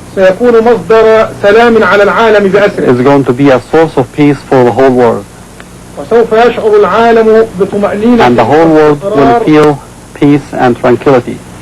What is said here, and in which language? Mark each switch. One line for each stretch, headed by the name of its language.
Arabic: سيكون مصدر سلام على العالم بأسره.
English: It's going to be a source of peace for the whole world.
Arabic: وسوف يشعر العالم بطمأنينة.
English: And the whole world will feel peace and tranquility.